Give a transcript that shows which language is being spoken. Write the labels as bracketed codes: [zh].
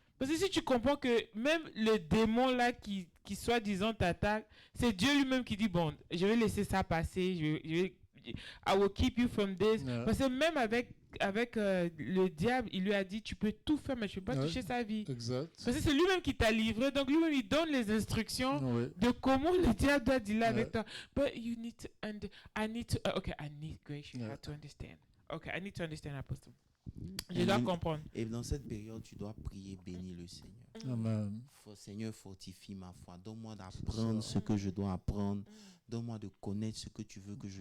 [fr] Parce que si tu comprends que même le démon là qui soi-disant t'attaque, c'est Dieu lui-même qui dit, bon, je vais laisser ça passer, [en] I will keep you from this. Yeah. [fr] Parce que même avec le diable, il lui a dit, tu peux tout faire, mais tu ne peux pas Ouais. toucher sa vie. Exact. Parce que c'est lui-même qui t'a livré, donc lui-même il donne les instructions Oui. de comment le diable doit dealer avec Ouais. toi. [en] But you need to, I need grace, you Yeah. have to understand. Okay, I need to understand, Apostle. [fr] Je dois comprendre. Et dans cette période, tu dois prier, bénir le Seigneur. Amen. Seigneur, fortifie ma foi. Donne-moi d'apprendre ce que je dois apprendre. Donne-moi de connaître ce que tu veux que je